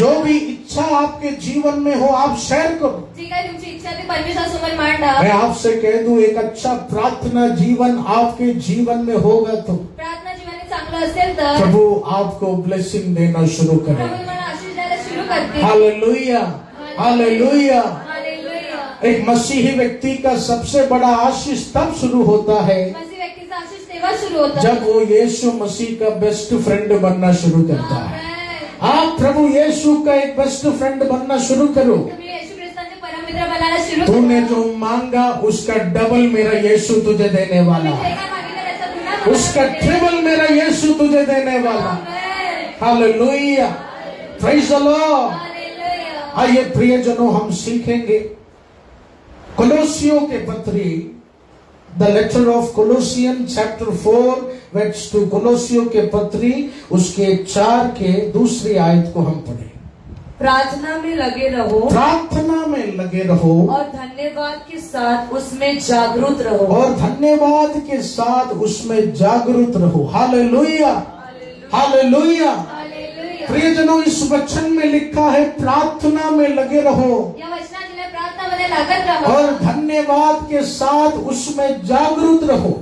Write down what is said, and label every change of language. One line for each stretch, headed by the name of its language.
Hindi: जो भी इच्छा आपके जीवन में हो, आप शेयर करो।
Marathi: जी काय तुमची इच्छा ती परमेश्वरासमोर मांडा.
Hindi: मैं आपसे कह दूं, एक अच्छा प्रार्थना जीवन आपके जीवन में होगा तो
Marathi: प्रार्थना जीवन चांगलं असेल तर
Hindi: प्रभु आपको ब्लेसिंग देना शुरू
Marathi: प्रभू
Hindi: करेगा।
Marathi: तुम्हाला आशीष द्यायला सुरू करतील. हालेलुया। हालेलुया। हालेलुया.
Hindi: एक मसीही व्यक्ति का सबसे बड़ा आशीष तब शुरू होता है
Marathi: मसीह व्यक्तीचा आशीष तेव्हा सुरू होतो
Hindi: जब वो यीशु मसीह का बेस्ट फ्रेंड बनना शुरू करता है। आमेन. आप प्रभु यीशु का एक बेस्ट फ्रेंड बनना शुरू करो।
Marathi: तुम्ही येशू ख्रिस्ताचे परममित्र बनायला सुरू
Hindi: तूने
Marathi: करा.
Hindi: जो मांगा उसका डबल मेरा यीशु तुझे देने वाला
Marathi: तुम्ही जे
Hindi: है,
Marathi: काय मागितलं त्याचा गुन्हा तुम्हाला
Hindi: उसका
Marathi: देईल.
Hindi: ट्रिपल मेरा यीशु तुझे देने वाला है। आमेन.
English: Hallelujah. Praise the Lord. Hallelujah.
Hindi: आइए प्रियजनों, हम सीखेंगे कोलोसियों के पत्री,
English: The letter of Colossian chapter 4 verse 2।
Hindi: कोलोसियों के पत्री उसके 4 के दूसरी आयत को हम पढ़ें। प्रार्थना में लगे रहो प्रार्थना में लगे रहो और धन्यवाद के साथ उसमें जागरूक रहो. और धन्यवाद के साथ उसमें जागरूक रहो। हालेलुया। हालेलुया। हालेलुया. प्रियजनों, इस वचन में लिखा है प्रार्थना में लगे रहो
Marathi: या वचनात दिल्या प्रार्थनामध्ये लागत राहा
Hindi: और धन्यवाद के साथ उसमें जागरूक रहो।